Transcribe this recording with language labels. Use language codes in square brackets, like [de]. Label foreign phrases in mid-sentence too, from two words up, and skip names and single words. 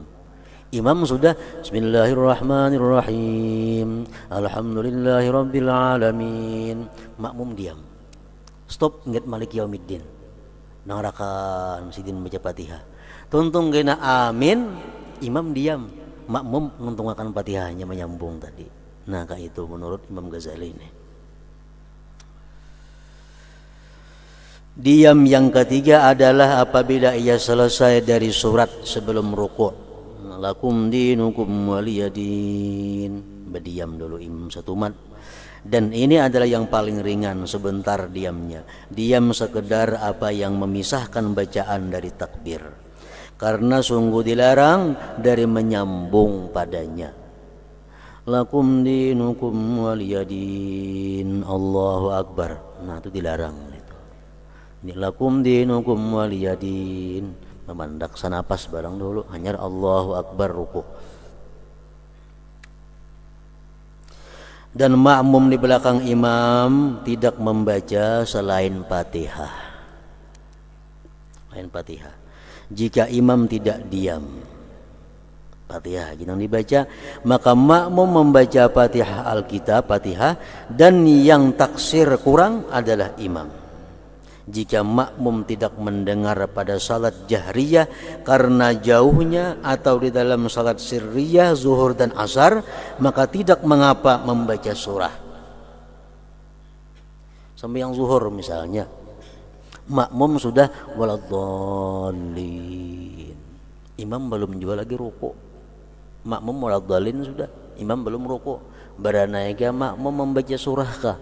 [id] Imam sudah [ar] بسم الله الرحمن الرحيم، الحمد لله رب العالمين. [id] Makmum diam. Stop ingat [ar] مالك يوم الدين. [id] Nang rakaat sidin baca Fatihah. [bjn] Tuntung kena amin, imam diam. [id] Makmum menuntungakan Fatihahnya menyambung tadi. Nah, kayak itu menurut Imam Ghazali ini. Diam yang ketiga adalah apabila ia selesai dari surat sebelum rukuk. [ar] لكم دينكم ولي دين. [id] Berdiam dulu imam satu mat. Dan ini adalah yang paling ringan, sebentar diamnya. Diam sekedar apa yang memisahkan bacaan dari takbir. Karena sungguh dilarang dari menyambung padanya. [ar] لكم دينكم ولي دين، الله أكبر. [bjn] Nah, itu dilarang. Ini [ar] لكم دينكم ولي دين, [bjn] memandak sanapas barang dulu, hanya [ar] الله أكبر [bjn] ruku. [id] Dan makmum di belakang imam tidak membaca selain Fatihah. Selain Fatihah. Jika imam tidak diam, Fatihah jangan dibaca, maka makmum membaca Fatihah Alkitab, Fatihah, dan yang taksir kurang adalah imam. Jika makmum tidak mendengar pada salat jahriyah karena jauhnya atau di dalam salat sirriyah zuhur dan asar, maka tidak mengapa membaca surah. Sembahyang zuhur misalnya, makmum sudah waladhdallin, imam belum juga lagi ruku. Makmum waladhdallin sudah, imam belum ruku. [bjn] Baranaika makmum membaca surah kah?